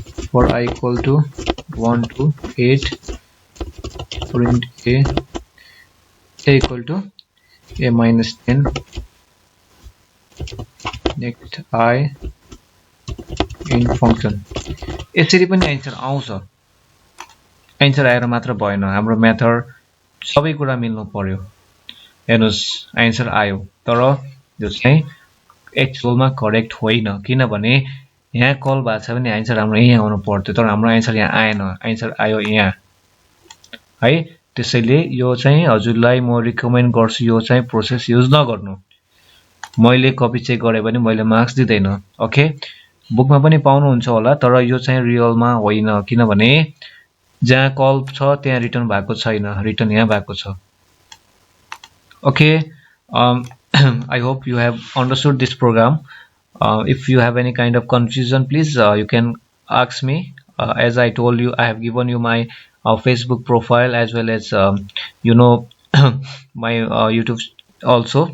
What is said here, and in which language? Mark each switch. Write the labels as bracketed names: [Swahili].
[English] for I equal to 1 to 8, print a equal to a minus 10, next I in function. [Nepali] यसरी पनि answer आउँछ। Answer आएर मात्र भएन, हाम्रो मेथड सबै कुरा मिल्नु पर्यो। हेर्नुस् आन्सर आयो, तर यो चाहिँ एक्चुअलमा करेक्ट होइन, किनभने यहाँ कल भएको छ भने आन्सर हाम्रो यहाँ आउनु पर्थ्यो, तर हाम्रो आन्सर यहाँ आएन, आन्सर आयो यहाँ है। त्यसैले यो चाहिँ हजुरलाई म रिकमेन्ड गर्छु, यो चाहिँ प्रोसेस युज नगर्नु। मैले कपी चेक गरे भने मैले मार्क्स दिँदैन। ओके, बुकमा पनि पाउनुहुन्छ होला, तर यो चाहिँ रियलमा होइन, किनभने जहाँ कल छ त्यहाँ रिटर्न भएको छैन, रिटर्न यहाँ भएको छ। [English] Okay, I hope you have understood this program. If you have any kind of confusion, please you can ask me. As I told you, I have given you my Facebook profile as well as you know my YouTube also.